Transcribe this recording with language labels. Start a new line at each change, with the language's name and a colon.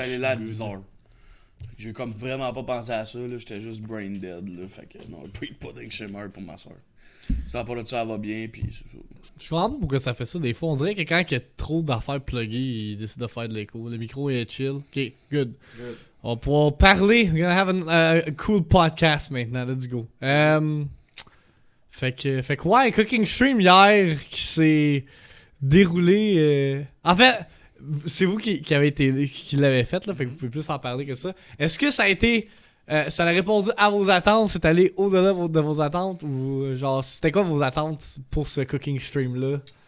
French: j'étais allé là à 10h. J'ai comme vraiment pas pensé à ça. Là. J'étais juste
English: brain dead.
French: Là. Fait que non, pas de pudding chômeur pour ma soeur. Ça va pas de ça, elle va bien. Puis c'est ça. Je comprends pas pourquoi ça fait ça. Des fois, on dirait que quand il y a trop d'affaires pluggées, il décide de faire de l'écho. Le micro est chill.
English: Ok, good.
French: On va pouvoir parler.
English: We're gonna have a cool podcast
French: maintenant.
English: Let's go.
French: Fait que ouais, cooking stream hier qui s'est déroulé. En fait, c'est vous qui l'avez fait là, fait que vous pouvez plus en parler que ça. Est-ce que ça a été, ça a répondu à vos attentes, c'est allé au-delà de vos attentes ou genre c'était quoi vos attentes pour ce cooking stream là?